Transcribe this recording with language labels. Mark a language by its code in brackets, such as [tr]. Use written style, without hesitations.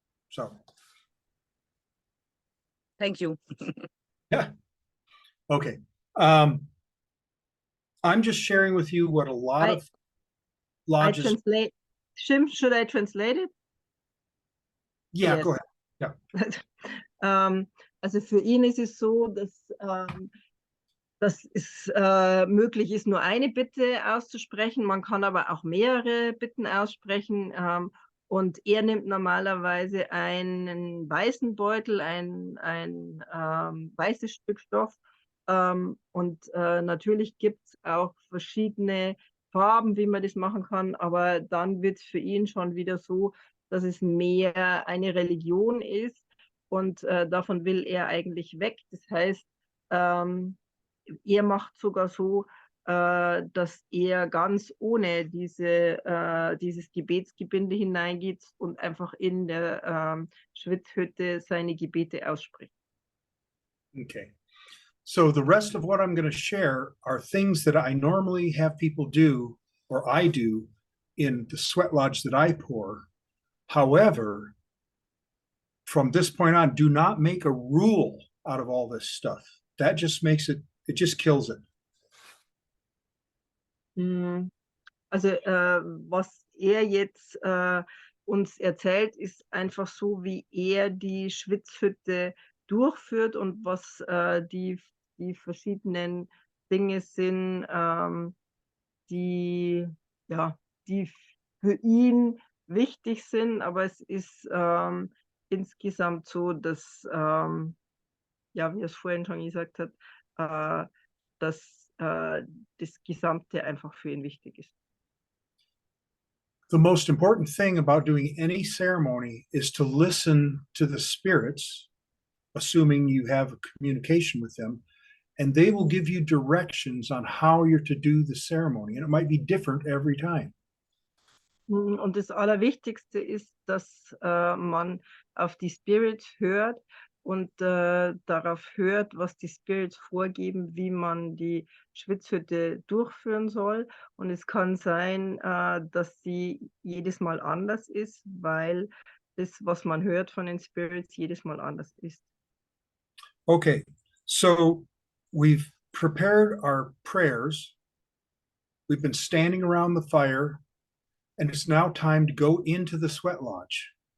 [en] So. Thank you. Yeah. Okay. I'm just sharing with you what a lot of lodges. Shim, should I translate it? Yeah, Yes. go ahead. Yeah. [de] Also für ihn ist es so, dass es möglich ist, nur eine Bitte auszusprechen. Man kann aber auch mehrere Bitten aussprechen. Und er nimmt normalerweise einen weißen Beutel, ein weißes Stück Stoff. Und natürlich gibt es auch verschiedene Farben, wie man das machen kann. Aber dann wird es für ihn schon wieder so, dass es mehr eine Religion ist. Und davon will er eigentlich weg. Das heißt, er macht sogar so, dass er ganz ohne dieses Gebetsgebinde hineingeht und einfach in der Schwitzhütte seine Gebete ausspricht. [en] Okay. So the rest of what I'm going to share are things that I normally have people do, or I do, in the sweat lodge that I pour. However, from this point on, do not make a rule out of all this stuff. That just makes it, it just kills it. [de] Also was er jetzt uns erzählt, ist einfach so, wie er die Schwitzhütte durchführt und was die verschiedenen Dinge sind, die, ja, die für ihn wichtig sind. Aber es ist insgesamt so, dass, ja, wie er es vorhin schon gesagt hat, dass das Gesamte einfach für ihn wichtig ist. [en] The most important thing about doing any ceremony is to listen to the spirits, assuming you have a communication with them, and they will give you directions on how you're to do the ceremony. And it might be different every time. [de] Und das Allerwichtigste ist, dass man auf die Spirits hört und darauf hört, was die Spirits vorgeben, wie man die Schwitzhütte durchführen soll. Und es kann sein, dass sie jedes Mal anders ist, weil das, was man hört von den Spirits, jedes Mal anders ist. [en] Okay, so we've prepared our prayers. We've been standing around the fire, and it's now time to go into the sweat lodge.